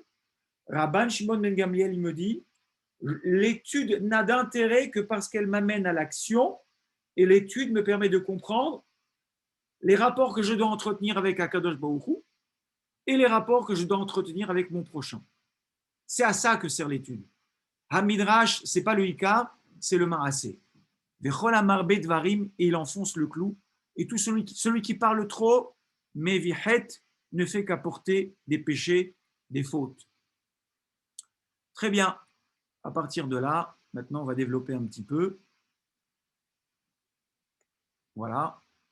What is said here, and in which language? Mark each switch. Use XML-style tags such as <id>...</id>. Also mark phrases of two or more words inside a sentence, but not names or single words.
<fr>Rabban Shimon ben Gamliel, il me dit, l'étude n'a d'intérêt que parce qu'elle m'amène à l'action et l'étude me permet de comprendre les rapports que je dois entretenir avec</fr> <he>הקדוש ברוך הוא</he> <fr>et les rapports que je dois entretenir avec mon prochain. C'est à ça que sert l'étude. Hamidrash, c'est pas le Ikar, c'est le Maaseh.</fr> <he>וכל המרבה דברים,</he> <fr>et il enfonce le clou. Et tout celui qui parle trop, mais vihet, ne fait qu'apporter des péchés, des fautes. Très bien. À partir de là, maintenant, on va développer un petit peu. Voilà.</fr>